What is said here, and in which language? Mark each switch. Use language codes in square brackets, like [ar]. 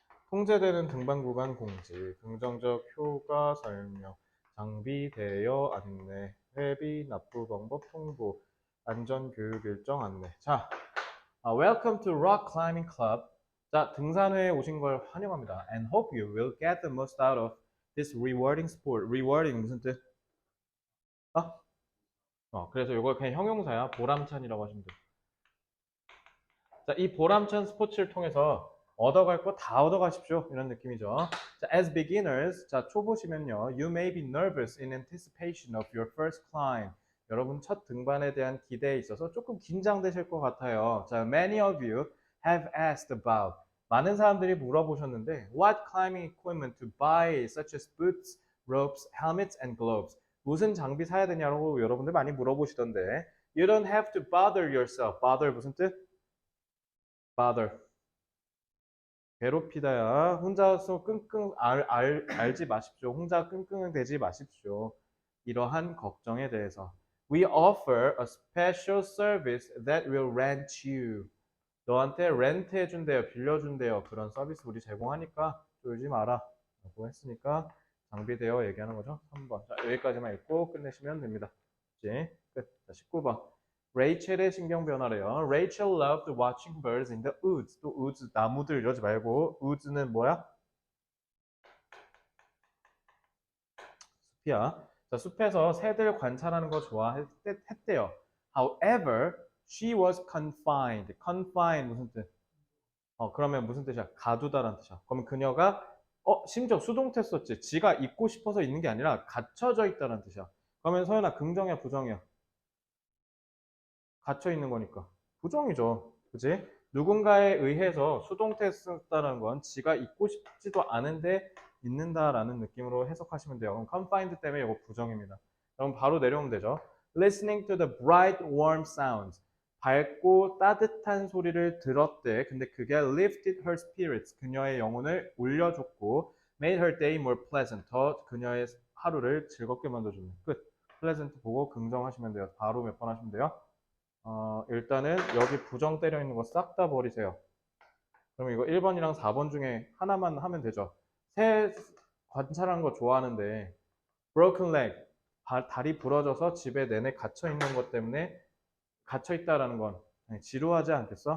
[ko] 통제되는 등반 구간 공지, 긍정적 효과 설명, 장비대여 안내, 회비 납부 방법 통보, 안전 교육 일정 안내. [en] 자, Welcome to Rock Climbing Club. [ko] 자, 등산회에 오신 걸 환영합니다. [en] And hope you will get the most out of this rewarding sport. [ko] rewarding 무슨 뜻? 그래서 이거 그냥 형용사야. 보람찬이라고 하시면 돼요. 자, 이 보람찬 스포츠를 통해서 얻어갈 거 다 얻어가십시오. 이런 느낌이죠. 자, [en] as beginners, [ko] 자, 초보시면요. [en] You may be nervous in anticipation of your first climb. [ko] 여러분 첫 등반에 대한 기대에 있어서 조금 긴장되실 것 같아요. [en] 자, many of you have asked about. [ko] 많은 사람들이 물어보셨는데 [en] what climbing equipment to buy such as boots, ropes, helmets and gloves. [ko] 무슨 장비 사야 되냐고 여러분들 많이 물어보시던데 [en] you don't have to bother yourself. [ko] bother 무슨 뜻? bother. 괴롭히다야. 혼자서 끙끙 알지 마십시오. 혼자 끙끙대지 마십시오. 이러한 걱정에 대해서. [en] We offer a special service that will rent you. [ko] 너한테 렌트 해준대요, 빌려준대요. 그런 서비스 우리 제공하니까 쫄지 마라. 라고 했으니까 장비대여 얘기하는 거죠. 3번. 자, 여기까지만 읽고 끝내시면 됩니다. 이제 끝. 자, 19번. 레이첼의 신경 변화래요. [en] Rachel loved watching birds in the woods. [ko] 또 woods, 나무들 이러지 말고 woods는 뭐야? 숲이야. 자, 숲에서 새들 관찰하는 거 좋아했대요. [en] However, she was confined. [ko] confined 무슨 뜻? 그러면 무슨 뜻이야? 가두다라는 뜻이야. 그러면 그녀가 심지어 수동태 썼지. 지가 있고 싶어서 있는 게 아니라 갇혀져 있다는 뜻이야. 그러면 서연아 긍정이야, 부정이야? 갇혀 있는 거니까. 부정이죠. 그지? 누군가에 의해서 수동태 썼다는 건 지가 있고 싶지도 않은데 있는다라는 느낌으로 해석하시면 돼요. 그럼 confined 때문에 이거 부정입니다. 그럼 바로 내려오면 되죠. [en] Listening to the bright, warm sounds. [ko] 밝고 따뜻한 소리를 들었대. 근데 그게 [en] lifted her spirits. [ko] 그녀의 영혼을 올려줬고 [en] made her day more pleasant. [ko] 더 그녀의 하루를 즐겁게 만들어주는. 끝. pleasant 보고 긍정하시면 돼요. 바로 몇 번 하시면 돼요. 일단은 여기 부정 때려 있는 거 싹 다 버리세요. 그럼 이거 1번이랑 4번 중에 하나만 하면 되죠. 새 관찰하는 거 좋아하는데 [en] broken leg, [ko] 다리 부러져서 집에 내내 갇혀 있는 것 때문에 갇혀 있다라는 건 지루하지 않겠어?